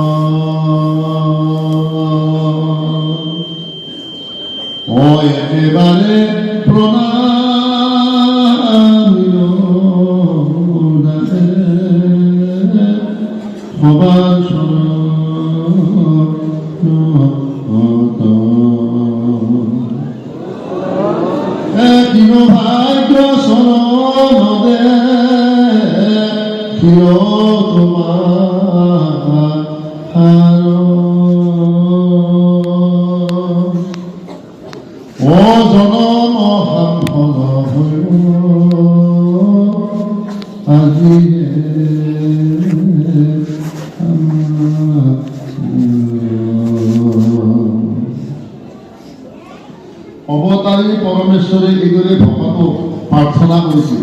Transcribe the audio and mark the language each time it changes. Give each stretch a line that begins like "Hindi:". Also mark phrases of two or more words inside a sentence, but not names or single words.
Bangla: ও একেবারে প্রণামিল সবার ভাগ্য সনদে প্রিয় তোমার ও জনম সাফল হল আজি অবতারী পরমেশ্বরে
Assamese: এইদৰে ভকতক প্ৰাৰ্থনা কৰিছিল।